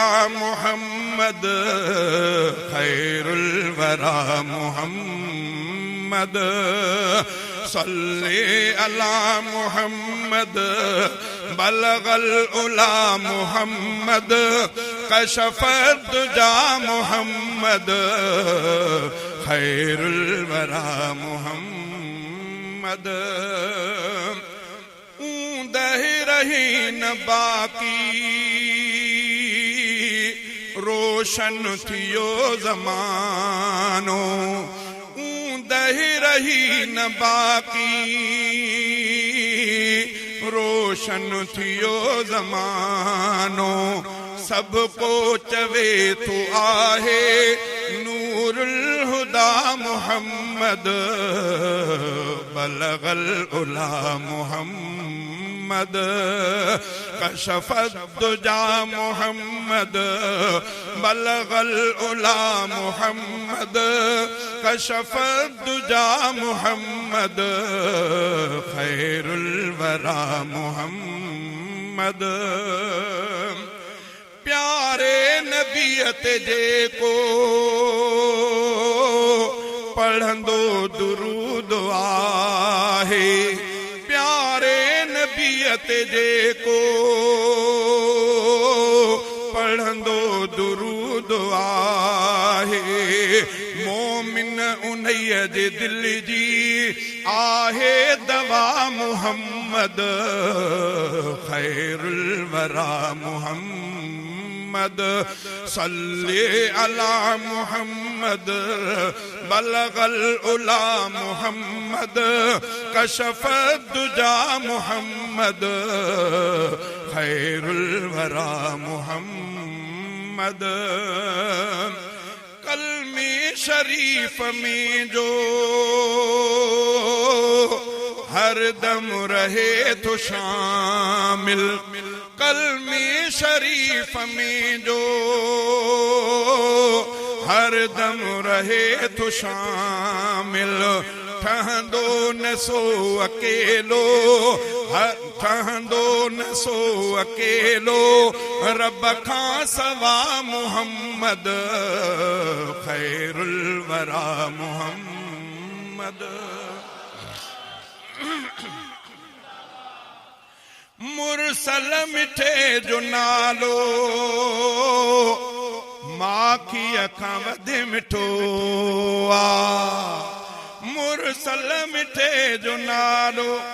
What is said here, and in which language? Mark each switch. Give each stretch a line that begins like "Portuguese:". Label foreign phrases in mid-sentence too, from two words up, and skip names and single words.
Arabic: محمد خير الورى محمد صلى على محمد بلغ العلى محمد كشف الدجى محمد خير الورى محمد
Sindhi: दह रही न बाकी रोशन थियो ज़मानो दह रही न बाकी रोशन थियो ज़मानो सबको चवे तो आहे
Arabic: نور الهدى محمد بلغ العلى محمد كشف الدجى محمد بلغ العلى محمد كشف الدجى محمد خير الورى محمد
Sindhi: प्यारे नबियत जे को पढ़ंदो दुरूद आहे प्यारे नबियत जे को पढ़ंदो दुरूद आहे मोमिन उन्हईअ जे दिल जी आहे दवा
Arabic: محمد خير الورى محمد صلى على محمد بلغ العلى محمد كشف الدجى محمد خير الورى محمد
Sindhi: कलमे शरीफ में जो हर दम रहे तो शामिल कलमे शरीफ में जो हर दम रहे तो शामिल ठहंदो न सो अकेलो ठहंदो न सो अकेलो रब खां सवा मुहम्मद
Arabic: خير الورى محمد
Sindhi: मुरसल मिठे जो नालो माखीअ खां वधि मिठो आ मुरसल मिठे जो नालो